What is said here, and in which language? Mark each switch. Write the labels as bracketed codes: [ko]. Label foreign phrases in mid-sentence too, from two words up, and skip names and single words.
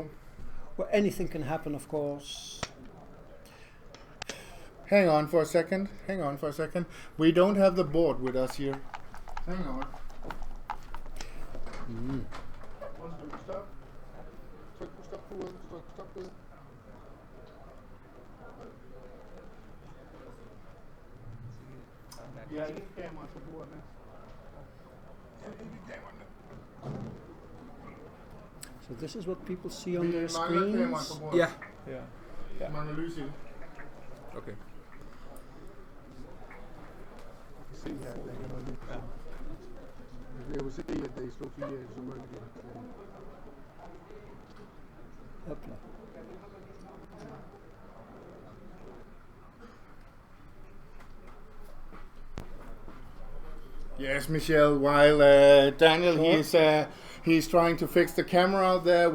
[en] Well, anything can happen, of course. hang on for a second. We don't have the board with us here. Hang on. Stop. Stop. [da] Ja, ikke kamera på bordet. [en] So this is what people see on their screens. Yeah. Yeah. [da] Mangler lys i det. Okay. Se her, der kan man lige. Jeg vil se, at det slår 4 af, så må jeg lige. Okay. [en] Yes, Michel. While Daniel, he's trying to fix the camera out there.